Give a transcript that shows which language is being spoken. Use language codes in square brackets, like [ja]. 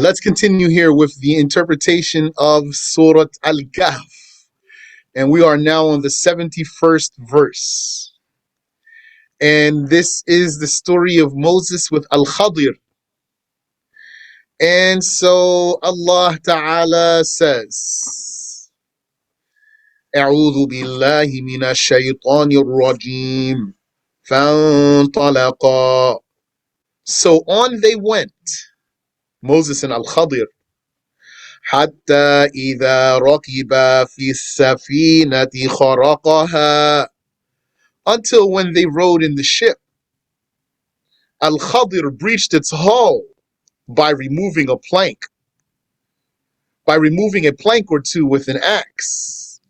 [en] Let's continue here with the interpretation of Surat Al-Kahf. And we are now on the 71st verse. And this is the story of Moses with Al-Khadir. And so Allah Ta'ala says, [ar] أعوذ بالله من الشيطان الرجيم فانطلقا. [en] So on they went, Moses and Al-Khadir, [ar] حتى إذا ركبا في السفينة خرقها, [en] until when they rode in the ship, Al-Khadir breached its hull by removing a plank or two with an axe.